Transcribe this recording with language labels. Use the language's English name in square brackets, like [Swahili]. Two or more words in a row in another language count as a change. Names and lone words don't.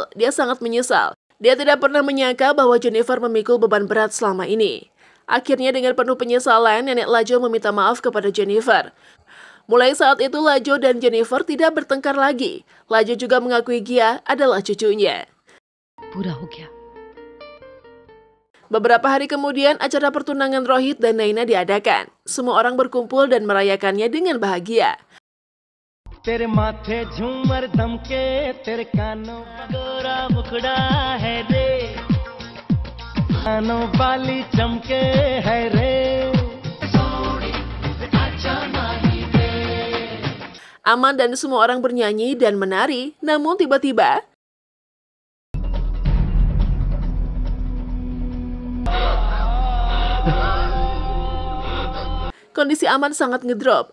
[Indonesian] Dia sangat menyesal. Dia tidak pernah menyangka bahwa Jennifer memikul beban berat selama ini. Akhirnya dengan penuh penyesalan, Nenek Lajo meminta maaf kepada Jennifer. Mulai saat itu, Lajo dan Jennifer tidak bertengkar lagi. Lajo juga mengakui Gia adalah cucunya. [Hindi] पूरा हो गया। [Indonesian] Beberapa hari kemudian, acara pertunangan Rohit dan Naina diadakan. Semua orang berkumpul dan merayakannya dengan bahagia. [Hindi] तेरे माथे झूमर दमके तेरे कानों गोरा मुखड़ा है रे कानों वाली चमके है रे [Indonesian] Aman dan semua orang bernyanyi dan menari, namun tiba-tiba kondisi Aman sangat ngedrop.